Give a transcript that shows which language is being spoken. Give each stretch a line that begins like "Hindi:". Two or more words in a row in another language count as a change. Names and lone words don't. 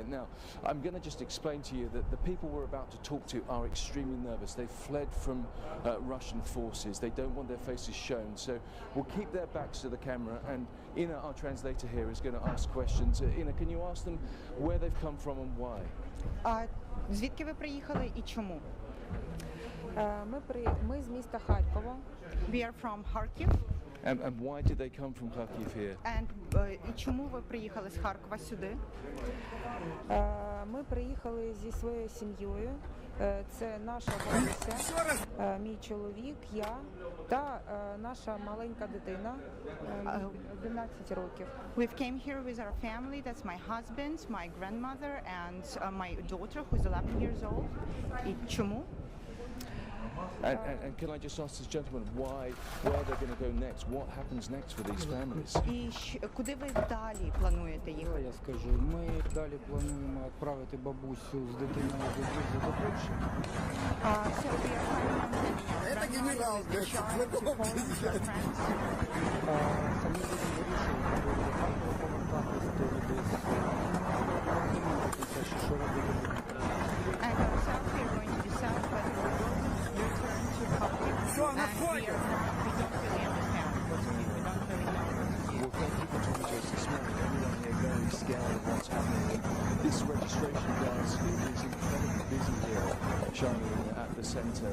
English: Now, I'm going to just explain to you that the people we're about to talk to are extremely nervous. They've fled from Russian forces. They don't want their faces shown, so we'll keep their backs to the camera, and Ina, our translator here, is going to ask questions. Ina, can you ask them where they've come from and why?
Ukrainian: Звідки ви приїхали і чому? Ми з міста Харкова.
English: We are from Kharkiv. And why did they come from Kharkiv here?
Ukrainian: And і чому ви приїхали з Харкова сюди? Ми приїхали зі своєю сім'єю. Це наша бабуся, мій чоловік, я та наша маленька дитина 11 років.
English: We've came here with our family. That's my husband, my grandmother, and my daughter, who's 11 years old.
Ukrainian: І чому?
English: And can I just ask this gentleman where they're going to go next? What happens next for these families?
Ukrainian: І куди ви далі плануєте їхати? Я скажу, ми далі плануємо відправити бабусю з дитиною до Польщі. Це генерал, самі будемо вирішувати, повертатись до людей. Що робити?
English: And ourselves, we are going to decide whether we will return to Kharkiv, and we don't really understand what's going on. We don't really know. Well, thank you for talking to us this morning. Everyone here very scared of what's happening. This registration desk is incredibly busy here, Charlene, at the centre.